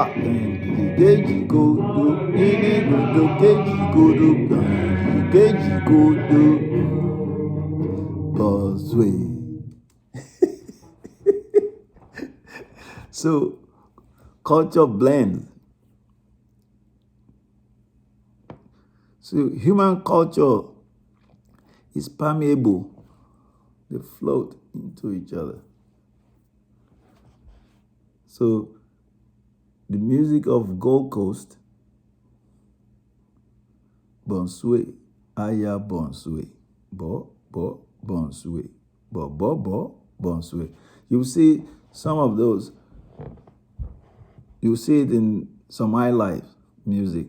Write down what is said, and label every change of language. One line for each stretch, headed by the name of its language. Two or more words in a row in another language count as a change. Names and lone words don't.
Akan: Keji kodo, iri kodo, keji kodo, keji kodo, bọnsuwe.
English: So culture blends. So human culture is permeable. They float into each other. So the music of Gold Coast,
Akan: bọnsuwe, aya bọnsuwe, bọnsuwe, bọnsuwe.
English: You see some of those. You see it in some highlife music.